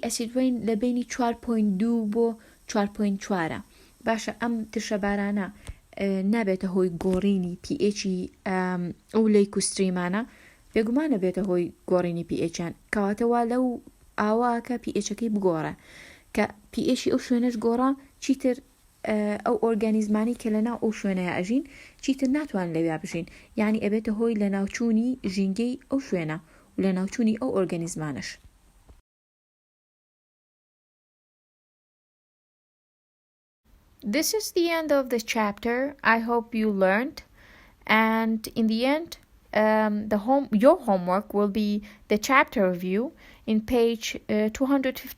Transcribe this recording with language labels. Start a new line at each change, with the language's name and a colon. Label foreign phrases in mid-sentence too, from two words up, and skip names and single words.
English: acid rain
Central Kurdish: لە بینی 4.2 بۆ 4.4 باشە ئەم ترشە بارانە نابێتە هۆی گۆڕینی پێچی ئەو لەیک و ستریمانە بێگومانە بێتە هۆی گۆڕینی پێچیان کەواتەوە لەو ئاواکە پێچەکەی بگۆڕە کە پێشی ئەو شوێنەش گۆڕا چیتر ئەو ئۆرگانیزمانی کە لەناو ئەو شوێنەیە ئەژین چیتر ناتوان لەویا بژین یعنی ئەبێتە هۆی لە ناوچوونی ژینگەی ئەو شوێنە و لە ناوچوونی ئەو ئۆرگانیزمانش.
English: This is the end of the chapter. I hope you learned, and in the end your homework will be the chapter review in page 254.